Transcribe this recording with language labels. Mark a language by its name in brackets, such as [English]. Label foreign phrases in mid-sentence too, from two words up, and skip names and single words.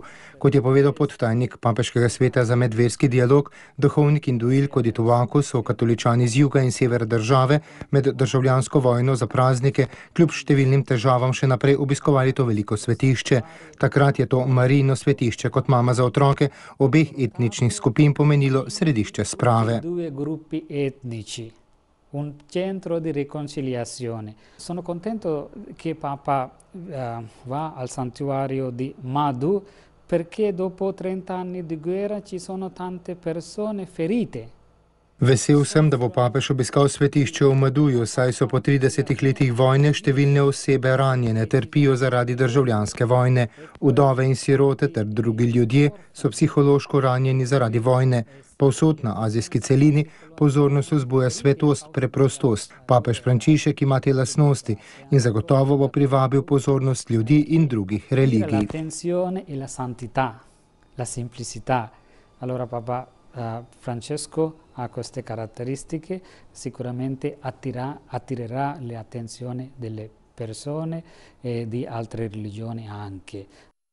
[Slovenian] Kot je povedal podtajnik Papeškega sveta za medverski dialog, duhovnik Induil Kodituvaku, so katoličani z juga in severa države med državljansko vojno za praznike kljub številnim težavam še naprej obiskovali to veliko svetišče. Takrat je to Marijino svetišče kot mama za otroke obeh etničnih skupin pomenilo središče sprave. [Italian] Un centro di riconciliazione. Sono contento che Papa va al santuario di Madu perché dopo 30 anni di guerra ci sono tante persone ferite. [Slovenian] Vesel sem, da bo papež obiskal svetišče v Maduju, saj so po 30 letih vojne številne osebe ranjene, trpijo zaradi državljanske vojne. Vdove in sirote ter drugi ljudje so psihološko ranjeni zaradi vojne. Povsod na azijski celini pozornost vzbuja svetost, preprostost. Papež Frančišek ima te lastnosti in zagotovo bo privabil pozornost ljudi in drugih religij. [Italian] Francesco ha queste caratteristiche, sicuramente attirerà l'attenzione delle persone e di altre religioni anche.